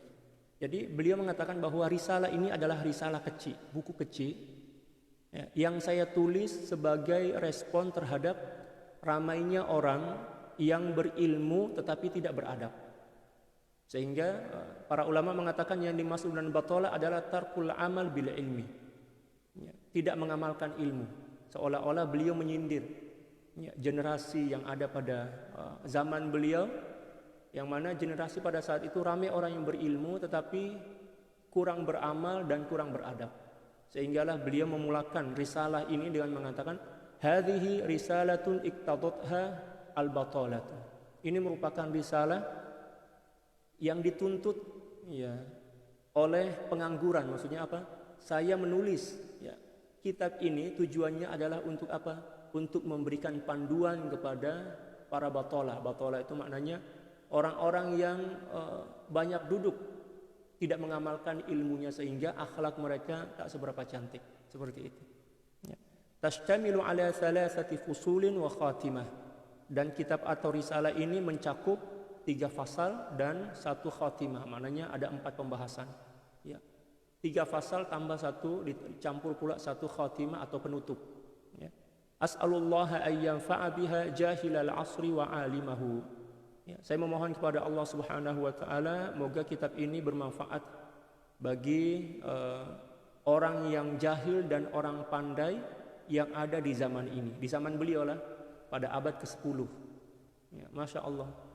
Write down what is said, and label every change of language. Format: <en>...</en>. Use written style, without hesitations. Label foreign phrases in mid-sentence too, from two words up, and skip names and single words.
<ms>Jadi beliau mengatakan bahwa risalah ini adalah risalah kecil, buku kecil yang saya tulis sebagai respon terhadap ramainya orang yang berilmu tetapi tidak beradab. Sehingga para ulama mengatakan yang dimaksud dengan batalah adalah</ms> <ar>ترك العمل بالعلم.</ar> <ms>Tidak mengamalkan ilmu. Seolah-olah beliau menyindir generasi yang ada pada zaman beliau, yang mana generasi pada saat itu ramai orang yang berilmu tetapi kurang beramal dan kurang beradab. Sehinggalah beliau memulakan risalah ini dengan mengatakan</ms> <ar>هذه رسالة اقتضتها البطالة.</ar> <ms>Ini merupakan risalah yang dituntut oleh pengangguran. Maksudnya apa? Saya menulis kitab ini tujuannya adalah untuk apa? Untuk memberikan panduan kepada para batalah. Batalah itu maknanya orang-orang yang banyak duduk, tidak mengamalkan ilmunya sehingga akhlak mereka tak seberapa cantik, seperti itu.</ms> <ar>تشتمل على ثلاثة فصول وخاتمة.</ar> <ms>Dan kitab atau risalah ini mencakup 3 fasal dan 1 khatimah. Maknanya ada 4 pembahasan. 3 fasal tambah 1, dicampur pula 1 khatimah atau penutup.</ms> <ar>أسأل الله أن ينفع بها جاهل العصر وعالمه.</ar> <ms>Saya memohon kepada Allah</ms> <ar>سبحانه وتعالى</ar> <ms>moga kitab ini bermanfaat bagi orang yang jahil dan orang pandai yang ada di zaman ini. Di zaman beliau lah, pada abad ke-10.</ms> <ar>ما شاء الله.</ar>